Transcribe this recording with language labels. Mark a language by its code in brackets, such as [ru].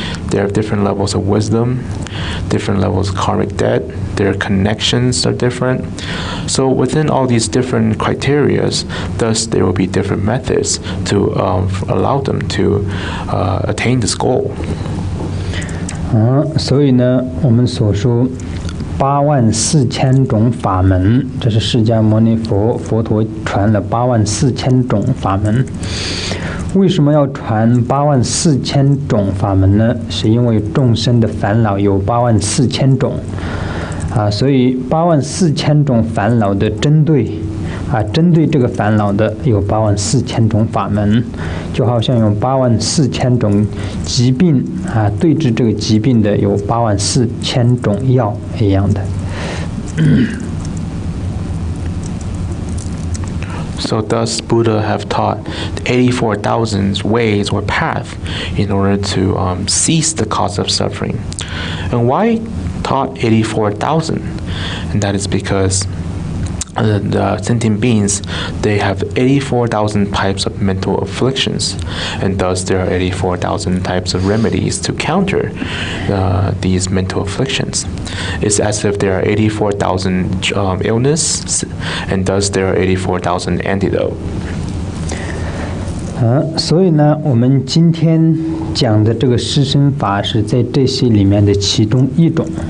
[en] They have different levels of wisdom, different levels of karmic debt. Their connections are different. So within all these different criteria, thus there will be different methods to allow them to attain this goal. [zh] 所以呢，我们所说84000种法门，这是释迦牟尼佛陀传了84000种法门。为什么要传84000种法门呢？是因为众生的烦恼有84000种所以84000种烦恼的针对这个烦恼的有84000种法门，就好像有84000种疾病对治这个疾病的有84000种药一样的。 [en] So thus Buddha have taught 84,000 ways or path in order to cease the cause of suffering. And why taught 84,000? And that is because the sentient beings, they have 84,000 types of mental afflictions, and thus there are 84,000 types of remedies to counter these mental afflictions. It's as if there are 84,000 illness, and thus there are 84,000 antidote. [zh] 所以呢，我们今天讲的这个施身法是在这些里面的其中一种。